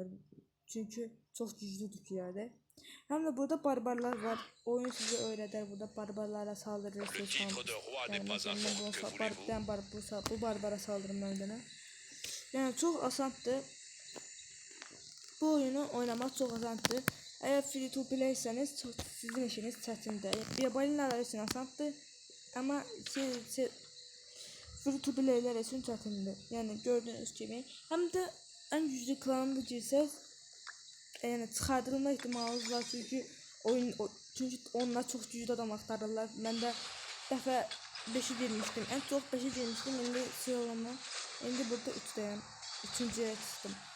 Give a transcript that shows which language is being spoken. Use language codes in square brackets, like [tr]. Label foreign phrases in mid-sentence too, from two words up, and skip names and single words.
[az] Çünki çox güclüdür piyada. Həm də burada barbarlar var. Oyun sizə öyrədər, burada barbarlara saldırırsınız. Bu barbara saldırım məndən. Yəni çox asandır. Bu oyunu oynamaq çox asandır. Əgər [en] free to play- [az] səniz sizin işiniz çətindir. Balinalar üçün asandır. Amma [en] free to play- [az] lər üçün çətindir. Yəni gördüyünüz kimi. Həm də ən güclü klanı girsəz, yəni çıxardılma ehtimalınız var. Çünki onlar çox güclü adam axtarırlar. Mən də dəfə 5'i girmişdim. Ən çox 5'i girmişdim. İndi sıralama. İndi burada 3'deyəm. 3-cüyə çıxdım.